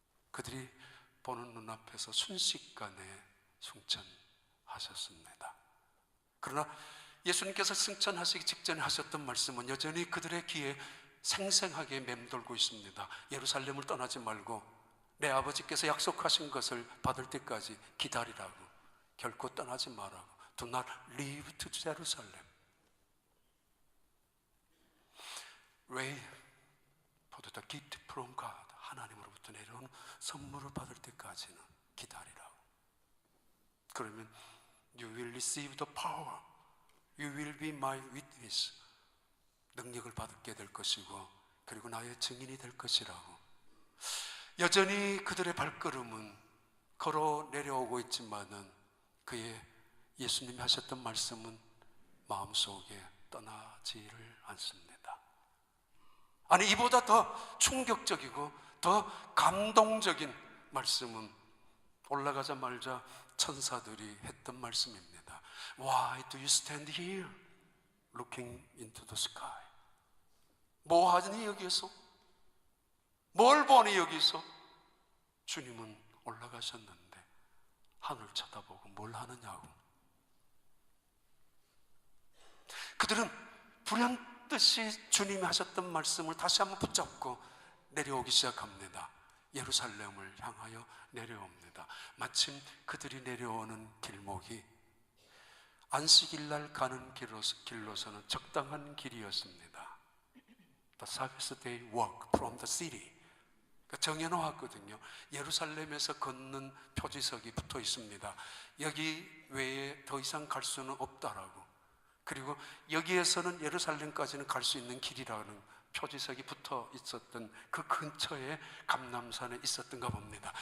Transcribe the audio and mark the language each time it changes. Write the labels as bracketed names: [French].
[Korean] 그들이 보는 눈앞에서 순식간에 승천하셨습니다. 그러나 예수님께서 승천하시기 직전에 하셨던 말씀은 여전히 그들의 귀에 생생하게 맴돌고 있습니다. 예루살렘을 떠나지 말고 내 아버지께서 약속하신 것을 받을 때까지 기다리라고, 결코 떠나지 말라고. [English] Do not leave to Jerusalem. Wait for the gift from God. [Korean] 하나님으로부터 내려온 선물을 받을 때까지는 기다리라고. 그러면 [English] you will receive the power. You will be my witness. [Korean] 능력을 받게 될 것이고, 그리고 나의 증인이 될 것이라고. 여전히 그들의 발걸음은 걸어 내려오고 있지만은 그의 예수님이 하셨던 말씀은 마음속에 떠나지를 않습니다. 아니, 이보다 더 충격적이고 더 감동적인 말씀은 올라가자마자 천사들이 했던 말씀입니다. [English] Why do you stand here looking into the sky? [Korean] 뭐 하니 여기서? 뭘 보니 여기서? 주님은 올라가셨는데 하늘 쳐다보고 뭘 하느냐고. 그들은 불현듯이 주님이 하셨던 말씀을 다시 한번 붙잡고 내려오기 시작합니다. 예루살렘을 향하여 내려옵니다. 마침 그들이 내려오는 길목이 안식일날 가는 길로서는 적당한 길이었습니다. [English] The Sabbath day walk from the city. [Korean] 정해놓았거든요. 예루살렘에서 걷는 표지석이 붙어 있습니다. 여기 외에 더 이상 갈 수는 없다라고. 그리고 여기에서는 예루살렘까지는 갈 수 있는 길이라는 표지석이 붙어 있었던 그 근처에 감람산에 있었던가 봅니다.